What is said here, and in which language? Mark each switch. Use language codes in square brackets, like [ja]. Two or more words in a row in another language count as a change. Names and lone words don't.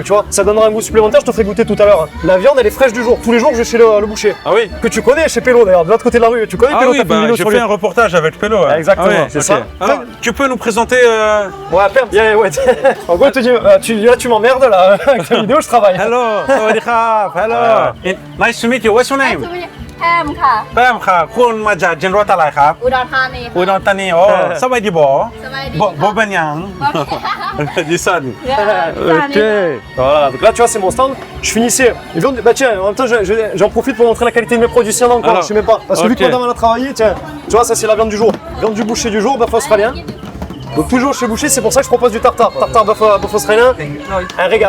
[fr] Tu vois, ça donnera un goût supplémentaire. Je te ferai goûter tout à l'heure. La viande, elle est fraîche du jour. Tous les jours, je vais chez le boucher. Ah oui? Que tu connais chez Pello d'ailleurs, de l'autre côté de la rue. Tu connais Ah Pello, oui, t'as fait une vidéo j'ai sur fait lui. un reportage avec Pello. Ouais. Exactement, Ah ouais, c'est ok. ça. Alors, tu peux nous présenter. Ouais, perte. Ouais. En gros, tu dis, là, tu m'emmerdes là. Avec la vidéo, je travaille. [en] Hello, sawadee-krap. Hello. Nice to meet you. What's your name? [th] แอมค่ะ แป้มค่ะคุณมาจากจังหวัดอะไรครับ อุดรธานี อุดรธานีโอ้สบายดีบ่ สบายดี บ่เป็นหยัง [fr] Dis ça. Ok. Voilà, donc là tu vois c'est mon stand, je finissais. Et donc, bah tiens, en même temps j'en profite pour montrer la qualité de mes produits. S'il y en a encore, Alors, je sais même pas. Parce que vu ok. que madame elle a travaillé, tiens, tu vois ça c'est la viande du jour. Viande du boucher du jour, bœuf australien. Donc toujours chez Boucher, c'est pour ça que je propose du tartare. Tartare bœuf australien, un régal.